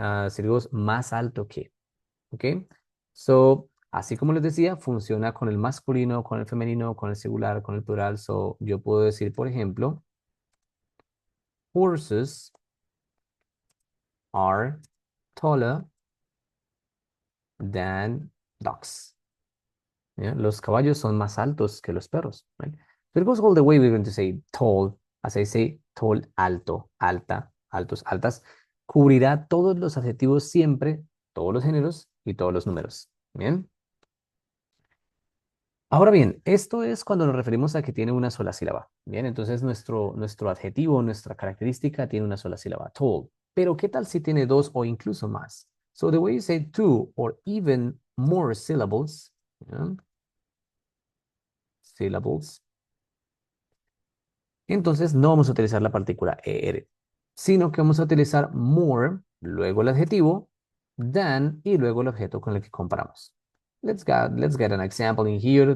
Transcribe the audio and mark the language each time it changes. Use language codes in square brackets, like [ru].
[es] Si digo más alto que, ¿ok? So, así como les decía, funciona con el masculino, con el femenino, con el singular, con el plural. So, yo puedo decir, por ejemplo, [en] horses are taller than dogs. [es] ¿Ya? Los caballos son más altos que los perros, right? [en] So it goes all the way, we're going to say tall, as I say, tall, [es] alto, alta, altos, altas. Cubrirá todos los adjetivos siempre, todos los géneros y todos los números. Bien. Ahora bien, esto es cuando nos referimos a que tiene una sola sílaba. Bien, entonces nuestro adjetivo, nuestra característica tiene una sola sílaba, tall. Pero ¿qué tal si tiene dos o incluso más? [en] So the way you say two or even more syllables, ¿ya? [es] Syllables, entonces no vamos a utilizar la partícula er, sino que vamos a utilizar more, luego el adjetivo, than y luego el objeto con el que comparamos. [en] Let's get an example in here.